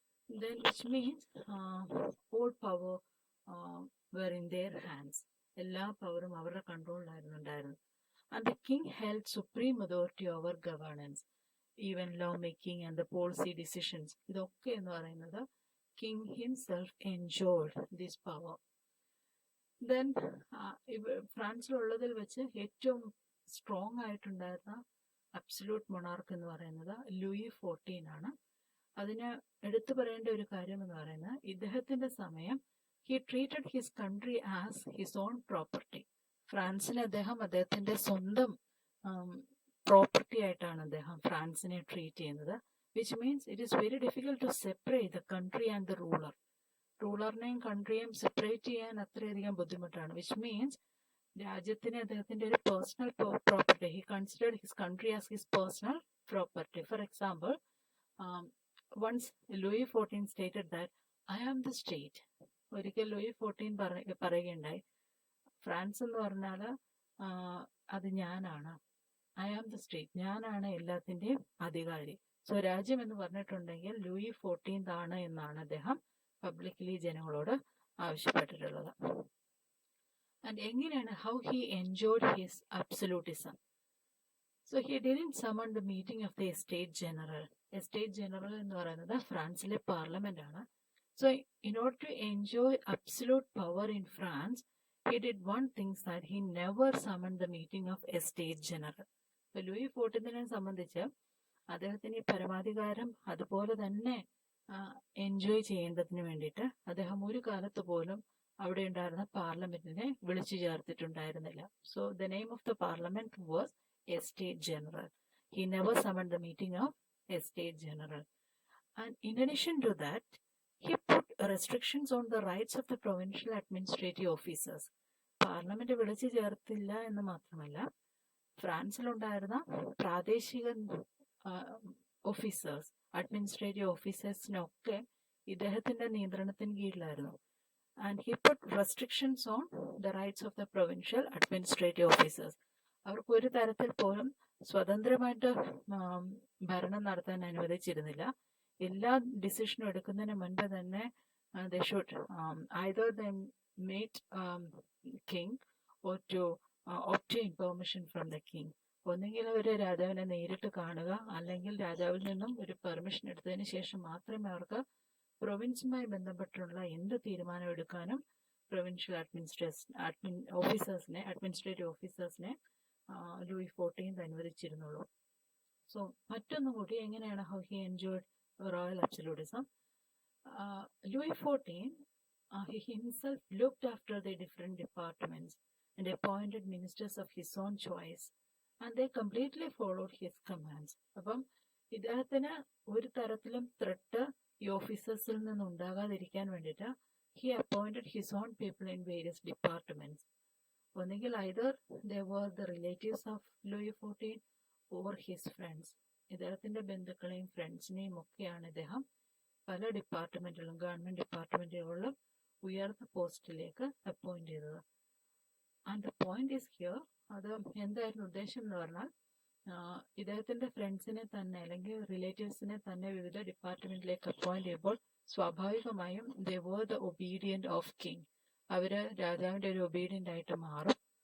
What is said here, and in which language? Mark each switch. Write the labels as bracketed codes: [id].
[en] Then which means all power were in their hands. [ml] എല്ലാ പവറും അവരുടെ കൺട്രോളിലായിരുന്നു. [en] And the king held supreme authority over governance, even law making and the policy decisions. [ml] ഇതൊക്കെ എന്ന് പറയുന്നത് [en] king himself enjoyed this power. [ml] Then ഫ്രാൻസിലുള്ളതിൽ വെച്ച് ഏറ്റവും strong ആയിട്ടുണ്ടായിരുന്ന absolute monarch എന്ന് പറയുന്നത് ലൂയി 14 ആണ്. അതിന് എടുത്തു പറയേണ്ട ഒരു കാര്യം എന്ന് പറയുന്നത് ഇദ്ദേഹത്തിന്റെ സമയം [en] he treated his country as his own property. [ml] ഫ്രാൻസിനെ അദ്ദേഹത്തിന്റെ സ്വന്തം പ്രോപ്പർട്ടി ആയിട്ടാണ് അദ്ദേഹം ഫ്രാൻസിനെ ട്രീറ്റ് ചെയ്യുന്നത്. [en] Which means it is very difficult to separate the country and the ruler. [ml] റൂളറിനെയും കൺട്രിയെയും separate ചെയ്യാൻ അത്രയധികം ബുദ്ധിമുട്ടാണ്. [en] which means [ml] രാജ്യത്തിന് അദ്ദേഹത്തിന്റെ ഒരു personal property. [en] He considered his country as his personal property. [ml] For example, [en] once Louis XIV stated that I am the state. [ml] ഒരിക്കൽ Louis 14 പറയുകയുണ്ടായി, France എന്ന് പറഞ്ഞാൽ അത് ഞാനാണ്. [en] I am the state, [ml] ഞാനാണ് എല്ലാത്തിൻ്റെയും അധികാരി. സോ രാജ്യം എന്ന് പറഞ്ഞിട്ടുണ്ടെങ്കിൽ ലൂയി 14 ആണ് എന്നാണ് അദ്ദേഹം പബ്ലിക്കലി ജനങ്ങളോട് ആവശ്യപ്പെട്ടിട്ടുള്ളത്. [en] and [ml] എങ്ങനെയാണ് [en] How he enjoyed his absolutism? So he didn't summon the meeting of the [ml] estate general. Estate general എന്ന് പറയുന്നത് ഫ്രാൻസിലെ പാർലമെന്റ് ആണ്. [en] So in order to enjoy absolute power in France, he did one thing, that he never summoned the meeting of a state general. [ml] So Louis 14 സംബന്ധിച്ച് അദ്ദേഹത്തിന് ഈ പരമാധികാരം അതുപോലെ തന്നെ എൻജോയ് ചെയ്യേണ്ടതിന് വേണ്ടിയിട്ട് അദ്ദേഹം ഒരു കാലത്ത് പോലും അവിടെ ഉണ്ടായിരുന്ന പാർലമെന്റിനെ വിളിച്ചു ചേർത്തിട്ടുണ്ടായിരുന്നില്ല. [en] So the name of the parliament was a state general. He never summoned the meeting of a state general. And in addition to that, he put restrictions on the rights of the provincial administrative officers. [ml] Parliament വിളിച്ചു ചേർത്തില്ല എന്ന് മാത്രമല്ല, ഫ്രാൻസിലുണ്ടായിരുന്ന പ്രാദേശിക officers, administrative ഓഫീസേഴ്സിനൊക്കെ ഇദ്ദേഹത്തിന്റെ നിയന്ത്രണത്തിന് കീഴിലായിരുന്നു. [en] And he put restrictions on the rights of the provincial administrative officers. [ml] അവർക്ക് ഒരു തരത്തിൽ പോലും സ്വതന്ത്രമായിട്ട് ഭരണം നടത്താൻ അനുവദിച്ചിരുന്നില്ല. എല്ലാ ഡിസിഷനും എടുക്കുന്നതിന് മുൻപ് തന്നെ [en] they should either they meet king or to obtain permission from the king. [ml] ഒന്നെങ്കിൽ അവർ രാജാവിനെ നേരിട്ട് കാണുക, അല്ലെങ്കിൽ രാജാവിൽ നിന്നും ഒരു പെർമിഷൻ എടുത്തതിന് ശേഷം മാത്രമേ അവർക്ക് പ്രൊവിൻസുമായി ബന്ധപ്പെട്ടുള്ള എന്ത് തീരുമാനം എടുക്കാനും പ്രൊവിൻഷ്യൽ അഡ്മിനിസ്ട്രേറ്റീവ് ഓഫീസേഴ്സിനെ ലൂയി 14 അനുവദിച്ചിരുന്നുള്ളൂ. [en] so [ml] മറ്റൊന്നും കൂടി എങ്ങനെയാണ് [en] How he enjoyed royal absolutism. Louis XIV, he himself looked after the different departments and appointed ministers of his own choice. and they completely followed his commands. [ml] അപ്പം ഇദ്ദേഹത്തിന് ഒരു തരത്തിലും threat ഈ ഓഫീസേഴ്സിൽ നിന്ന് ഉണ്ടാകാതിരിക്കാൻ വേണ്ടിയിട്ട് [en] he appointed his own people in various departments. ഒന്നുകിൽ either they were the relatives of Louis XIV or his friends. [ml] ഇദ്ദേഹത്തിന്റെ ബന്ധുക്കളെയും ഫ്രണ്ട്സിനെയും ഒക്കെയാണ് ഇദ്ദേഹം പല ഡിപ്പാർട്ട്മെന്റിലും ഗവൺമെന്റ് ഡിപ്പാർട്ട്മെന്റുകളിലും ഉയർന്ന പോസ്റ്റിലേക്ക് അപ്പോയിന്റ് ചെയ്തത്. [en] and the point is here, [ml] അത് എന്തായിരുന്നു ഉദ്ദേശം എന്ന് പറഞ്ഞാൽ ഇദ്ദേഹത്തിന്റെ ഫ്രണ്ട്സിനെ തന്നെ അല്ലെങ്കിൽ റിലേറ്റീവ്സിനെ തന്നെ വിവിധ ഡിപ്പാർട്ട്മെന്റിലേക്ക് അപ്പോയിന്റ് ചെയ്യുമ്പോൾ സ്വാഭാവികമായും [en] they were the obedient of king, [ml] അവര് രാജാവിന്റെ ഒരു ഒബീഡിയന്റ് ആയിട്ട് മാറും.